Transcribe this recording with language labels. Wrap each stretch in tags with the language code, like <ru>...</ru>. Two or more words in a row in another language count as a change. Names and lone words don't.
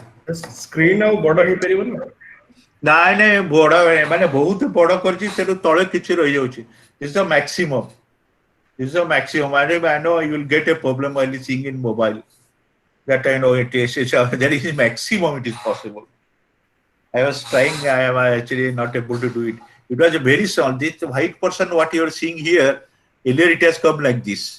<or>screen ଆଉ ବଡ ହେଇପାରିବନି? ନାଇଁ ନାଇଁ ବଡ ମାନେ ବହୁତ ବଡ କରିଛି ସେଠୁ ତଳେ କିଛି ରହିଯାଉଛି.</or> <en>This is the maximum. This is the maximum. I know you will get a problem while seeing in mobile. That I know it is. There is a maximum it is possible. I was trying. I am actually not able to do it. It was a very small. This white portion, what you are seeing here, earlier it has come like this.</en>